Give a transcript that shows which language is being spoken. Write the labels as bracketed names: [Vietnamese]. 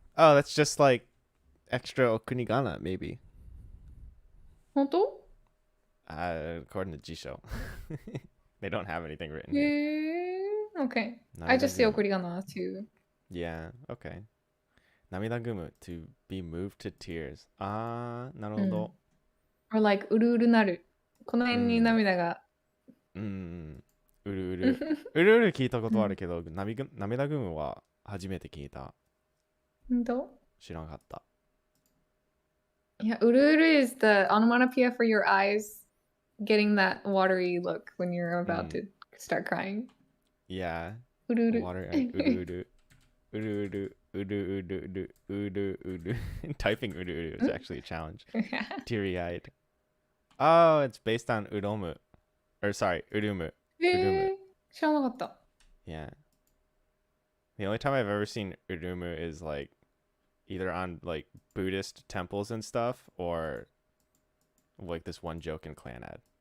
[English] Oh, that's just like extra okunigana, maybe. [Japanese] 本当 [English] According to Jisho. They don't have anything written [Japanese] へ [English] here. [Japanese] え、OK. [English] I just say 送り仮名 too. Yeah, okay. 涙ぐむ to be moved to tears. [Japanese] あー、なるほど。 [English] or like うるうるなる。 [Japanese] この辺に涙が。うるうる。うるうる聞いたことあるけど、涙ぐむは初めて聞いた。本当知らなかった。 [English] Yeah, うるうる is the onomatopoeia for your eyes getting that watery look when you're about to start crying. Yeah. [Japanese] うるうる。 Water, うるうる。うるうる。うるうるうるうるうる。 [English] Typing うるうる is actually a challenge. Teary-eyed. Oh, it's based on uromu. Or sorry, urumu. [Japanese] 知らなかった。 [English] Yeah. The only time I've ever seen urumu is like either on like Buddhist temples and stuff or like this one joke in Clan Ad.